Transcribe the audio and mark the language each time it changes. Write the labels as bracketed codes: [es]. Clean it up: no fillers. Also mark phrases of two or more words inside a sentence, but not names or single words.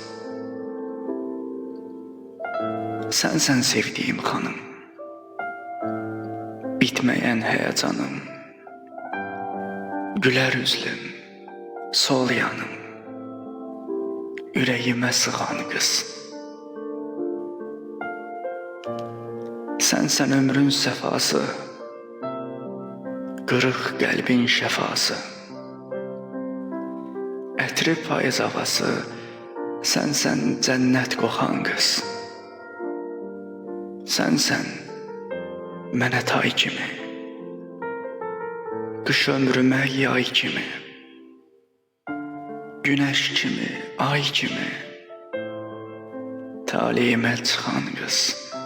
[tr] Sensen sevdiğim xanım, bitmeyen heyecanım, güler üzlüm, sol yanım, yüreğime sığan kız. Sensen ömrün sefası, [az] kırık qəlbin şəfası, ətri payız havası, sensen cənnət qoxan qız. Sensen mənə tay kimi, qış ömrümə yay kimi, [tr] güneş kimi, [az] ay kimi, taleyimə çıxan qız.